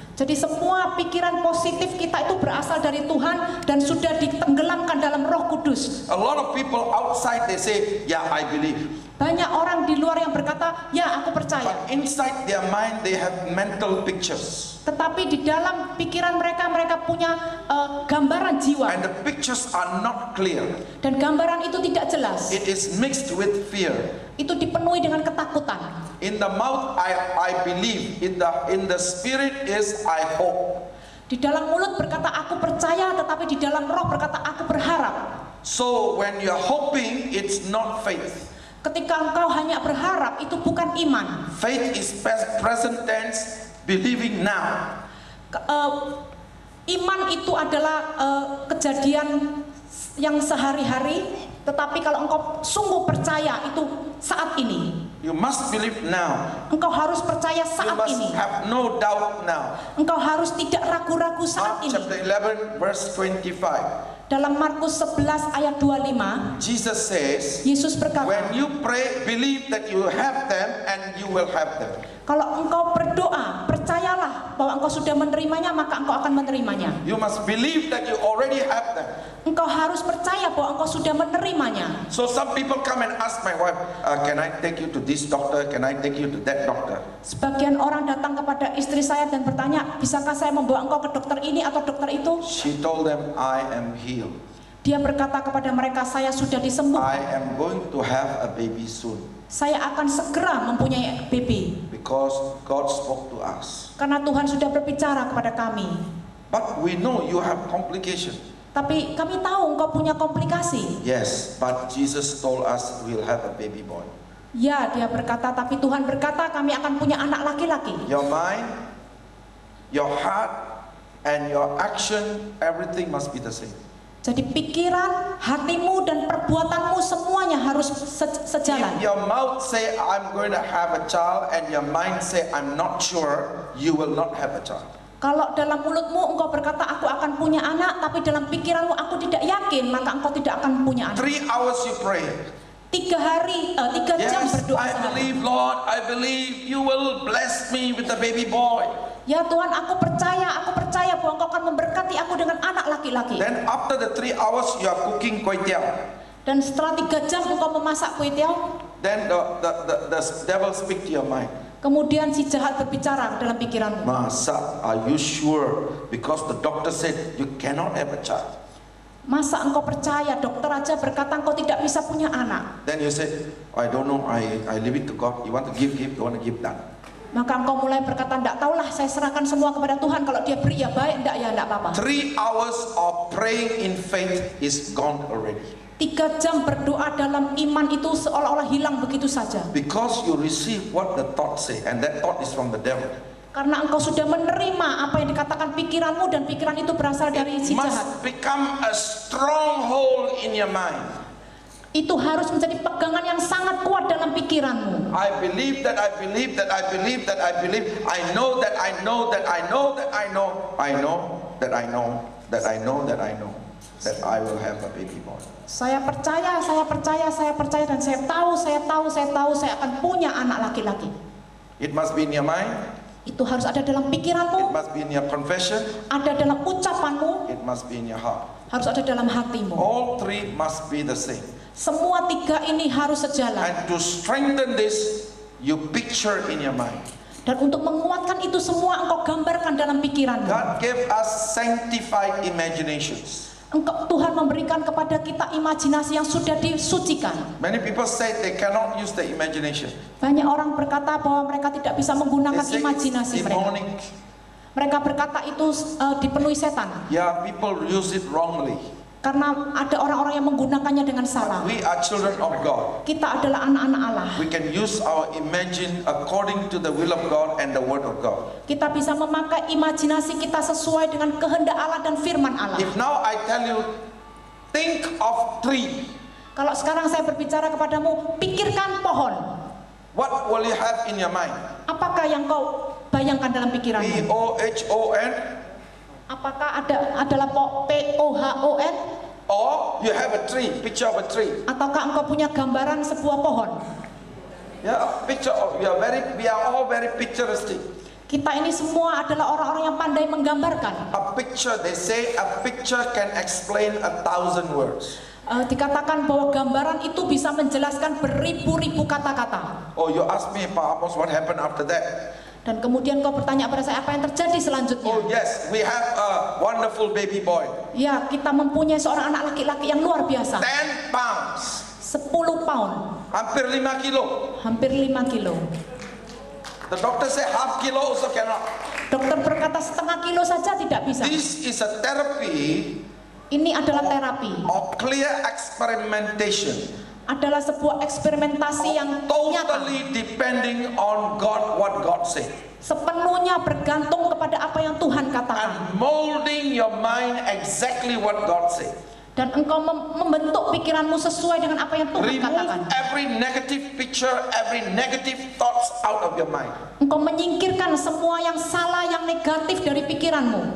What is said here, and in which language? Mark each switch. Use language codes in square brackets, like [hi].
[id] Jadi semua pikiran positif kita itu berasal dari Tuhan dan sudah ditenggelamkan dalam Roh Kudus. [en] A lot of people outside they say, "Yeah, I believe." [id] Banyak orang di luar yang berkata, ya aku percaya. [en] But inside their mind they have mental pictures. [id] Tetapi di dalam pikiran mereka punya gambaran jiwa. [en] And the pictures are not clear. [id] Dan gambaran itu tidak jelas. [en] It is mixed with fear. [id] Itu dipenuhi dengan ketakutan. [en] In the mouth I believe, in the spirit is I hope. [id] Di dalam mulut berkata aku percaya, tetapi di dalam roh berkata aku berharap. [en] So when you're hoping, it's not faith. [id] Ketika engkau hanya berharap, itu bukan iman. [en] Faith is present tense, believing now. [id] Iman itu adalah kejadian yang sehari-hari, tetapi kalau engkau sungguh percaya itu saat ini. [en] You must believe now. [id] Engkau harus percaya [en] You [id] saat [en] must [id] ini. [en] have no doubt now. [id] Engkau harus tidak ragu-ragu saat [en] Mark [id] ini. [en] chapter 11 verse 25. [id] Dalam Markus 11 ayat 25, [en] Jesus says, [id] Yesus berkata, [en] when you pray, believe that you have them and you will have them. [id] kalau engkau berdoa, percayalah bahwa engkau sudah menerimanya, maka engkau akan menerimanya. [en] You must believe that you already have them. [id] Engkau harus percaya bahwa engkau sudah menerimanya. [en] So some people come and ask my wife, can I take you to this doctor? Can I take you to that doctor? [id] Sebagian orang datang kepada istri saya dan bertanya, bisakah saya membawa engkau ke dokter ini atau dokter itu? [en] She told them, I am healed. [id] Dia berkata kepada mereka, saya sudah [en] I [id] disembuhkan. [en] am going to have a baby soon. [id] Saya akan segera mempunyai baby. [en] Because God spoke to us. [id] Karena Tuhan sudah berbicara kepada kami. [en] But we know you have complication. [id] Tapi kami tahu engkau punya komplikasi. [en] Yes, but Jesus told us we'll have a baby boy. [id] Ya, dia berkata, tapi Tuhan berkata kami akan punya anak laki-laki. [en] Your mind, your heart, and your action, everything must be the same. [id] Jadi pikiran, hatimu, dan perbuatanmu semuanya harus sejalan. [en] If your mouth say I'm going to have a child and your mind say I'm not sure, you will not have a child. [id] Kalau dalam mulutmu engkau berkata aku akan punya anak, tapi dalam pikiranmu aku tidak yakin, maka engkau tidak akan punya anak. [en] 3 hours you pray. [id] 3 jam [en] Yes, [id] berdoa [en] I [id] sehari. [en] believe, Lord, I believe you will bless me with a baby boy. [id] Ya Tuhan, aku percaya bahwa engkau akan memberkati aku dengan anak laki-laki. [en] Then after the 3 hours you are cooking kway teow. [id] Dan setelah 3 jam engkau memasak kue tiaw, [en] Then the devil speak to your mind. [id] kemudian si jahat berbicara dalam pikiranmu. Masa, [en] are you sure? Because the doctor said you cannot have a child. [id] Masa engkau percaya? Dokter aja berkata engkau tidak bisa punya anak. [en] Then you say, I don't know, I leave it to God. You want to give, you want to give that. [id] Maka engkau mulai berkata, enggak tahulah, saya serahkan semua kepada Tuhan. Kalau dia beri ya baik, enggak ya enggak apa-apa. [en] 3 hours of praying in faith is gone already. [id] 3 jam berdoa dalam iman itu seolah-olah hilang begitu saja. [en] Because you receive what the thought say, and that thought is from the devil. [id] Karena engkau sudah menerima apa yang dikatakan pikiranmu dan pikiran itu berasal dari [en] It [id] si jahat. [en] must become a stronghold in your mind. [id] Itu harus menjadi pegangan yang sangat kuat dalam pikiranmu. [en] I believe that I believe that I believe that I believe. I know that I know that I know that I know. I know that I know that I know that I know that I will have a baby boy. [id] Saya percaya dan saya tahu saya akan punya anak laki-laki. [en] It must be in your mind. [id] Itu harus ada dalam [en] It [id] pikiranmu, [en] must be in your confession. [id] ada dalam ucapanmu, [en] It must be in your heart. [id] harus ada dalam hatimu. [en] All three must be the same. [id] Semua tiga ini harus sejalan. [en] And to strengthen this, you picture in your mind. [id] Dan untuk menguatkan itu semua engkau gambarkan dalam pikiranmu. [en] God gave us sanctified imaginations. [id] Tuhan memberikan kepada kita imajinasi yang sudah disucikan. [en] Many people say they cannot use the imagination. [id] Banyak orang berkata bahwa mereka tidak bisa menggunakan [en] They say [id] imajinasi [en] it's [id] mereka. [en] demonic. [id] Mereka berkata itu dipenuhi setan. [en] Yeah, people use it wrongly. [id] Karena ada orang-orang yang menggunakannya dengan salah. [en] We are children of God. [id] Kita adalah anak-anak Allah. [en] We can use our imagine according to the will of God and the word of God. [id] Kita bisa memakai imajinasi kita sesuai dengan kehendak Allah dan firman Allah. [en] If now I tell you, think of tree, [id] Kalau sekarang saya berbicara kepadamu, pikirkan pohon. [en] what will you have in your mind? [id] Apakah yang kau bayangkan dalam pikiranmu? [en] P-O-H-O-N? [id] Apakah adalah POHON? [en] Or you have a tree, picture of a tree. [id] Ataukah engkau punya gambaran sebuah pohon? [en] Yeah, a picture of, we are all very picturestic. [id] Kita ini semua adalah orang-orang yang pandai menggambarkan. [en] A picture, they say a picture can explain 1,000 words. [id] Dikatakan bahwa gambaran itu bisa menjelaskan beribu-ribu kata-kata. [en] Oh, you ask me, Pak Amos, what happened after that? [id] Dan kemudian kau bertanya pada saya, apa yang terjadi selanjutnya? [en] Oh yes, we have a wonderful baby boy. [id] Ya, kita mempunyai seorang anak laki-laki yang luar biasa. [en] 10 pounds. [id] 10 pound, Hampir 5 kilo. hampir 5 kilo. [en] The doctor say half kilo also cannot. [id] Dokter berkata setengah kilo saja tidak bisa. [en] This is a therapy [id] Ini adalah terapi, [en] of clear experimentation. [id] adalah sebuah eksperimentasi yang nyata, [en] Totally depending on God, what God said. [id] sepenuhnya bergantung kepada apa yang Tuhan katakan. [en] And molding your mind exactly what God said. [id] Dan engkau membentuk pikiranmu sesuai dengan apa yang Tuhan katakan. [en] Remove every negative picture, every negative thoughts out of your mind. [id] Engkau menyingkirkan semua yang salah, yang negatif dari pikiranmu.